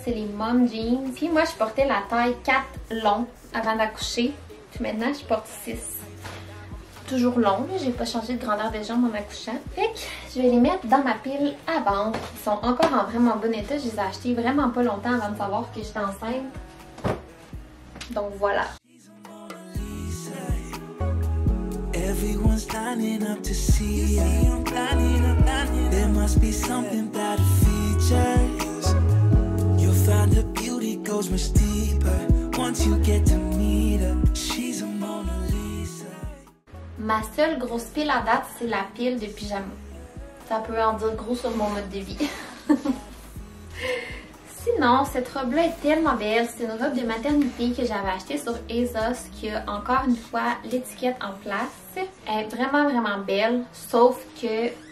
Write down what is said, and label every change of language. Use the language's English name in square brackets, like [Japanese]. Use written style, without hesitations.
[French] C'est les mom jeans. Puis moi, je portais la taille 4 long avant d'accoucher. Puis maintenant, je porte 6. Toujours long, j'ai pas changé de grandeur de jambes en accouchant. Fait que je vais les mettre dans ma pile à vendre. Ils sont encore en vraiment bon état. Je les ai achetés vraiment pas longtemps avant de savoir que j'étais enceinte. Donc voilà. [English] Everyone's lining up to see you. There must be something about the features. You'll find the beauty goes much deeper once you get to meet her. She's a Mona Lisa. [French] Ma seule grosse pile à date, c'est la pile de pyjama. Ça peut en dire gros sur mon mode de vie. Sinon, cette robe-là est tellement belle. C'est une robe de maternité que j'avais achetée sur ASOS qui a encore une fois l'étiquette en place. Elle est vraiment, vraiment belle, sauf que